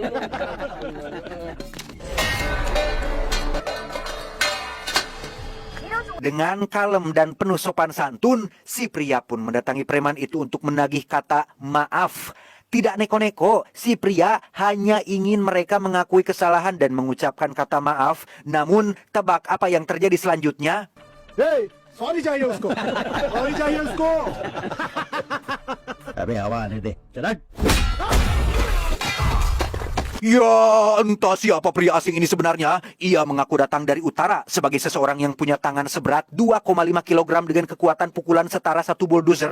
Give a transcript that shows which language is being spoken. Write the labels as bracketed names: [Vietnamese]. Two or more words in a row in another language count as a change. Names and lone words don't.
[Indonesian] Dengan kalem dan penuh sopan santun, si pria pun mendatangi preman itu untuk menagih kata maaf. tidak neko-neko. Si pria hanya ingin mereka mengakui kesalahan dan mengucapkan kata maaf. Namun, tebak apa yang terjadi selanjutnya? [Hindi] Hey, sorry चाहिए उसको sorry चाहिए उसको अबे हवा आने दे चला [Indonesian] Ya, entah siapa pria asing ini sebenarnya. Ia mengaku datang dari utara sebagai seseorang yang punya tangan seberat 2,5 kg dengan kekuatan pukulan setara satu bulldozer.